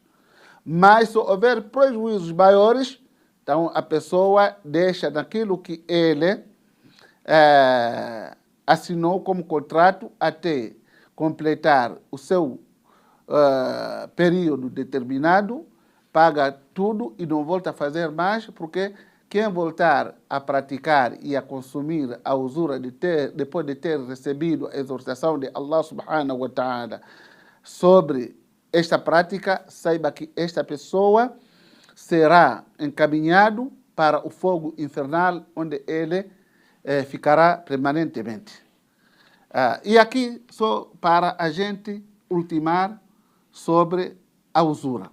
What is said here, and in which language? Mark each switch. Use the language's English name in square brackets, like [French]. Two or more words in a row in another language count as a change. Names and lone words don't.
[Portuguese] Mas se houver prejuízos maiores, então a pessoa deixa naquilo que ele assinou como contrato até completar o seu período determinado, paga tudo e não volta a fazer mais, porque quem voltar a praticar e a consumir a usura depois de ter recebido a exortação de Allah [Arabic] سبحانه وتعالى [Portuguese] sobre esta prática, saiba que esta pessoa será encaminhado para o fogo infernal, onde ele ficará permanentemente. E aqui, só para a gente ultimar sobre a usura.